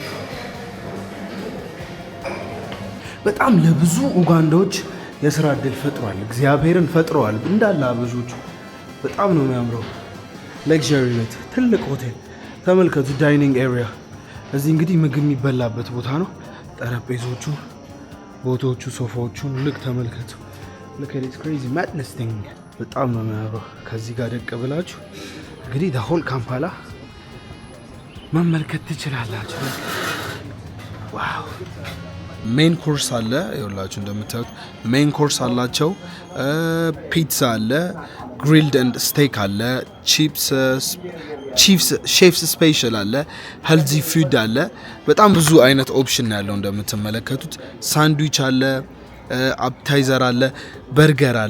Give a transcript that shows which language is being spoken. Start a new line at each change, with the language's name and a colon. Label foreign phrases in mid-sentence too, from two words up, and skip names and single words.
Amharic: በጣም ለብዙ ኡጋንዳዎች የሥራ እድል ፈጥሯል እግዚአብሔርን ፈጥሯል እንዳለ አበዦቹ በጣም ነው የሚያምረው ለግዠሪ ቤት ትልቅ ሆቴል ተመልከቱ
English: dining area
Amharic: እዚህ እንግዲህ ምግብ የሚበላበት ቦታ ነው ጠረጴዛዎቹ ቦታዎቹ ሶፋዎቹን ልክ ተመልከቱ
English: look at this crazy madness thing
Amharic: በጣም ነው የሚያምረው ከዚህ ጋር ደቅ ብላችሁ እንግዲህ
English: the whole
Amharic: ካምፓላ መመልከት ትችላላችሁ ዋው
English: main course
Amharic: አለ ይኸውላችሁ እንደምታዩት
English: main course
Amharic: አላቸው ፒዛ አለ
English: grilled and steak
Amharic: አለ
English: chefs chef's special
Amharic: አለ
English: healthy food
Amharic: አለ በጣም ብዙ አይነት ኦፕሽን ያለው እንደምትመለከቱት ሳንድዊች አለ አፕታይዘር አለ በርገር አለ